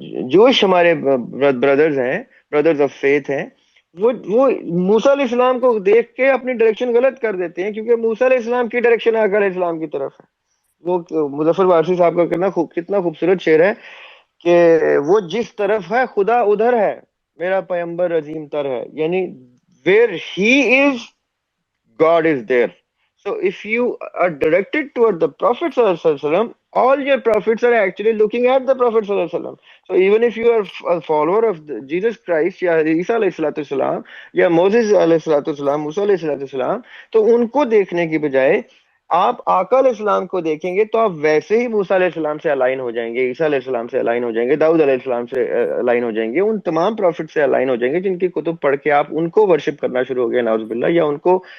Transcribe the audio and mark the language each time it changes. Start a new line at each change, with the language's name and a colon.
Urdu: جوش ہمارے بردرز ہیں، بردرز آف فیتھ ہیں، وہ موسیٰ علیہ السلام کو دیکھ کے اپنی ڈائریکشن غلط کر دیتے ہیں، کیونکہ موسیٰ علیہ السلام کی ڈائریکشن آقا علیہ السلام کی طرف ہے۔ وہ مظفر وارثی صاحب کا کتنا خوبصورت شعر ہے کہ وہ جس طرف ہے خدا ادھر ہے، میرا پیمبر عظیم تر ہے، یعنی
English: where he is, God is there. So if you are directed toward the Prophet ﷺ, all your prophets are actually looking at the Prophet ﷺ. So even if you are a follower of Jesus Christ
Urdu: یا عیسیٰ علیہ السلام یا موسیٰ علیہ السلام، موسیٰ علیہ السلام، تو ان کو دیکھنے کی بجائے آپ آقا علیہ السلام کو دیکھیں گے تو آپ ویسے ہی موسیٰ علیہ السلام سے الائن ہو جائیں گے، عیسیٰ علیہ السلام سے الائن ہو جائیں گے، داؤد علیہ السلام سے الائن ہو جائیں گے، ان تمام پروفٹ سے الائن ہو جائیں گے جن کی کتب پڑھ کے آپ ان کو ورشپ کرنا شروع ہو گئے نعوذ باللہ، یا ان کو